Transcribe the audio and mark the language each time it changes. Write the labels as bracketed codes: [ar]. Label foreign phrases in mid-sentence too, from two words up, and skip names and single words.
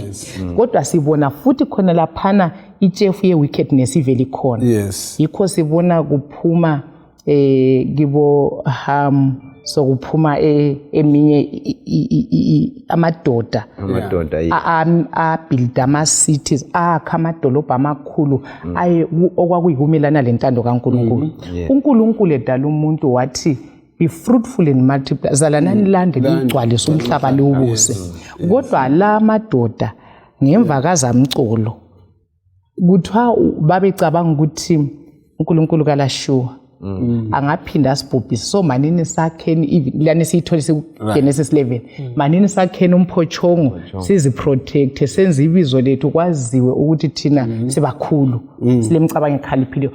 [nd] Kodwa sibona futhi khona laphana itshefu ye-wickedness ivele ikhona. Yikho sibona kuphuma kibo sokuphuma eminye amadoda abuild ama-cities akha amadolobha amakhulu okwakuyikumelana lentando kaNkulunkulu. uNkulunkulu edala umuntu wathi [en] be fruitful and multiply, [nd] zalanani lande ligcwalise umhlaba liwubuse. Kodwa la madoda ngemva kazamcolo kuthiwa babecabanga ukuthi uNkulunkulu kalashuwa angaphinda asibhubhise. So manini sakheni lana siyitholisa kuGenesis 11 manini sakheni umphochongo siziprotect senze ibizo lethu kwaziwe ukuthi thina sibakhulu silemicabango ekhaliphileyo.